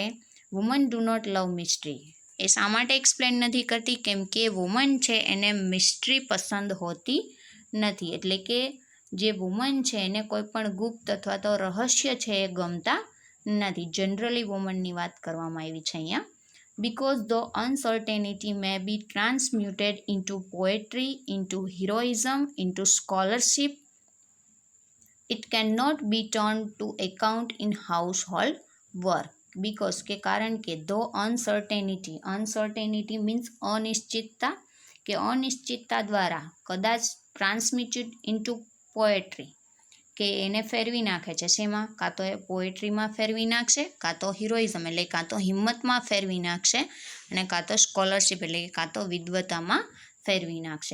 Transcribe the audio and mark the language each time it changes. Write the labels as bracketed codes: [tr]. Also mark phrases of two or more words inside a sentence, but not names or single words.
[en] woman do not love mystery, [gu] એ શા માટે એક્સપ્લેન નથી કરતી? કેમ કે વુમન છે એને મિસ્ટ્રી પસંદ હોતી નથી, એટલે કે જે વુમન છે એને કોઈ પણ ગુપ્ત અથવા તો રહસ્ય છે એ ગમતા નથી. જનરલી વુમનની વાત કરવામાં આવી છે અહીંયા. [en] Because though uncertainty may be transmuted into poetry, into heroism, into scholarship, it cannot be turned to account in household work. Because, [gu] કે કારણ કે [en] though uncertainty means [gu] અનિશ્ચિતતા, કે અનિશ્ચિતતા દ્વારા કદાચ [en] transmuted into poetry, [gu] કે એને ફેરવી નાખે છે શેમાં? કાં તો એ પોએટ્રીમાં ફેરવી નાખશે, કાં તો હિરોઇઝમ એટલે કાં તો હિંમતમાં ફેરવી નાખશે, અને કાં તો સ્કોલરશિપ એટલે કે કાં તો વિદ્વતામાં ફેરવી નાખશે.